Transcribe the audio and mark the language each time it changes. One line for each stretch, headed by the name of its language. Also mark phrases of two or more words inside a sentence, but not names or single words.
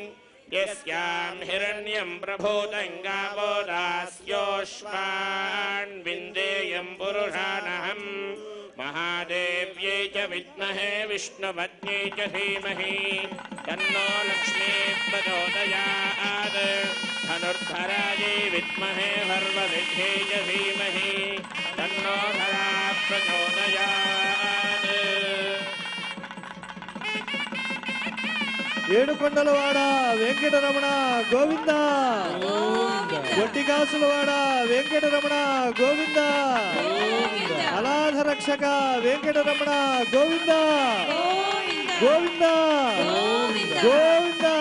Sanskrit: यस्यां हिरण्यं प्रभूतं गावो दास्योश्वान् विन्देयं पुरुषानहं महादेव्यै च विद्महे विष्णुपत्न्यै च धीमहि तन्नो लक्ष्मीः प्रचोदयात् धनुर्धरायै विद्महे सर्वसिद्ध्यै च धीमहि तन्नो धरा प्रचोदयात्
Telugu: ఏడుకొండలవాడ వెంకటరమణ గోవింద గొట్టికాసులవాడ వెంకటరమణ గోవింద అనాథ రక్షక వెంకటరమణ గోవింద గోవింద గోవింద